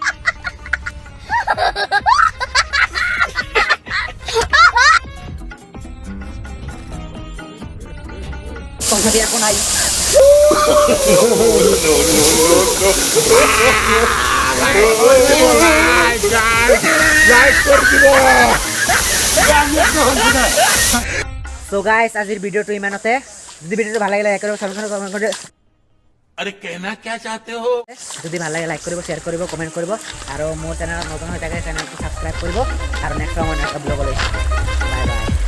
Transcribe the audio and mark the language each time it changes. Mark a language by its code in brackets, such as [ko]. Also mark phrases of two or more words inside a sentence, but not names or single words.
[as] পইচা দিয়া একো নাই [en] So guys, [as] আজিৰ ভিডিঅ'টো ইমানতে যদি ভিডিঅ'টো ভাল লাগিলে লাইক কৰিব সাবস্ক্ৰাইব কৰিব [hi] अरे कहना क्या चाहते हो [as] যদি ভাল লাগে লাইক কৰিব শ্বেয়াৰ কৰিব কমেণ্ট কৰিব আৰু মোৰ চেনেলত নতুন হৈ থাকে চেনেলটো সাবস্ক্ৰাইব কৰিব আৰু [en] next time [as] মই [en] next blog [as] লৈ [en] bye bye